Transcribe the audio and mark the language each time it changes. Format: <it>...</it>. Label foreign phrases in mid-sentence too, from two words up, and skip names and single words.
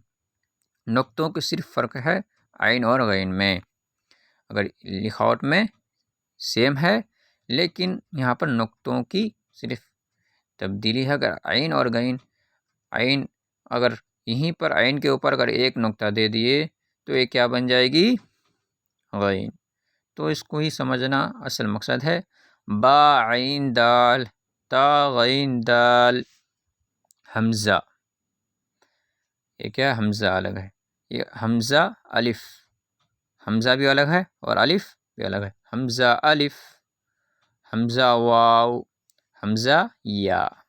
<ur>نقطوں کی صرف فرق ہے عین اور غین میں، اگر لکھاوٹ میں سیم ہے لیکن یہاں پر نقطوں کی صرف تبدیلی ہے. اگر عین اور غین، عین اگر یہیں پر عین کے اوپر اگر ایک نقطہ دے دیے تو یہ کیا بن جائے گی؟ غین. تو اس کو ہی سمجھنا اصل مقصد ہے. با عین دال تا غین دال حمزہ، یہ کیا؟ حمزہ الگ ہے. یہ حمزہ الف، حمزہ بھی الگ ہے اور الف بھی الگ ہے. حمزہ الف، حمزہ واو، حمزہ یا.</ur>